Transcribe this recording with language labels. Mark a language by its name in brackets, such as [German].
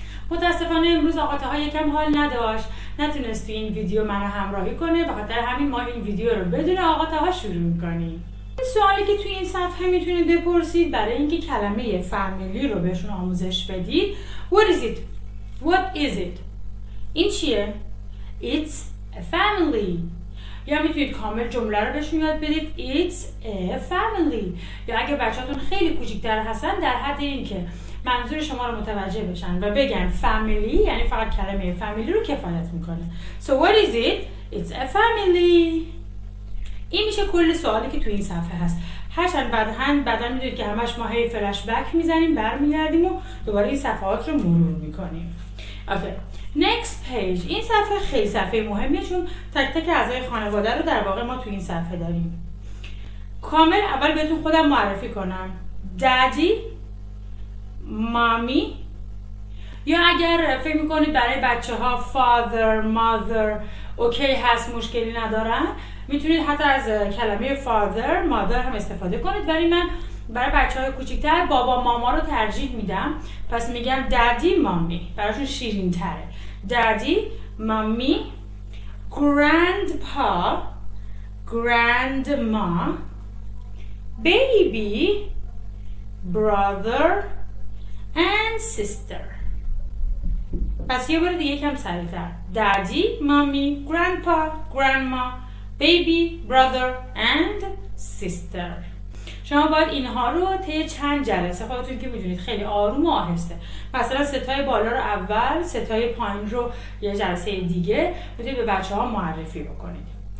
[Persian] متاسفانه امروز آقاطاها یکم حال نداشت، نتونست تو این ویدیو منو همراهی کنه، به خاطر همین ما این ویدیو رو بدون آقاطاها شروع می‌کنیم. سوالی که توی این صفحه میتونید بپرسید برای اینکه کلمه فامیلی رو بهشون آموزش بدید: [English] What is it? What is it? [Persian] این چیه؟ [English] It's a family. [Persian] یا میتونید کامل جمله رو بهشون یاد بدید: [English] It's a family. [Persian] یا اگه بچه‌تون خیلی کوچیک‌تر هستن، در حد این که منظور شما رو متوجه بشن و بگن فامیلی، یعنی فقط کلمه فامیلی رو کفایت میکنه. [English] So what is it? It's a family. [Persian] این میشه کل سوالی که توی این صفحه هست. هرچند بعداً میدونید که همش ما هی فلش بک میزنیم، برمیگردیم و دوباره این صفحات رو مرور میکنیم. [English] Okay. Next page. [Persian] این صفحه خیلی صفحه مهمیه، چون تک تک اعضای خانواده رو در واقع ما توی این صفحه داریم. کامل اول بهتون خودم معرفی کنم: دادی، مامی، یا اگر فکر میکنید برای بچه ها father, mother اوکی هست، مشکلی ندارن، میتونید حتی از کلمه father, mother هم استفاده کنید، ولی من برای بچه های کوچیکتر بابا ماما رو ترجیح میدم، پس میگم دادی، مامی، براشون شیرین تره. [English] Daddy, mommy, grandpa, grandma, baby, brother and sister. [Persian] پس یه بار دیگه کم سریعتر: دادی، مامی، grandpa, grandma, baby, brother and sister. شما باید اینها رو طی چند جلسه، خودتون که میدونید خیلی آروم و آهسته، مثلا 3 بالا رو اول، 3 پایین رو یه جلسه دیگه میتونید به بچه ها معرفی بکنید.